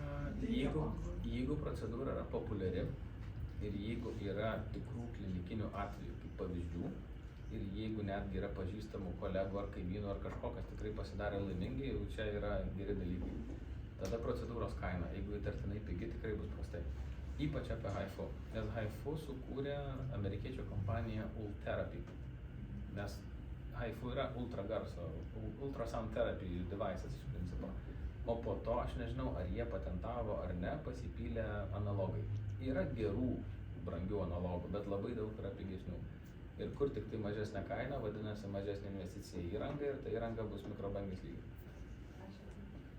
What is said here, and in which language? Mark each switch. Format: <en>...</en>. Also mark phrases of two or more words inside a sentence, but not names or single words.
<lt>Jeigu procedūra yra populiari ir jeigu yra tikrų klinikinių atvejų kaip pavyzdžių ir jeigu netgi yra pažįstamų kolegų ar kaimynų ar kažko, kas tikrai pasidarė laimingi, jau čia yra geri dalykai. Tada procedūros kaina, jeigu įtartinai pigi, tikrai bus prastai. Ypač apie HIFU, nes HIFU sukūrė amerikiečių kompanija Ultherapy. Nes HIFU yra ultragarso,</lt> <en>ultrasound therapy devices</en> <lt>iš principo. O po to, aš nežinau, ar jie patentavo ar ne, pasipylė analogai. Yra gerų, brangių analogų, bet labai daug yra pigesnių. Ir kur tik tai mažesnė kaina, vadinasi mažesnė investicija į įrangą ir ta įranga bus mikrobangės lygio.</lt>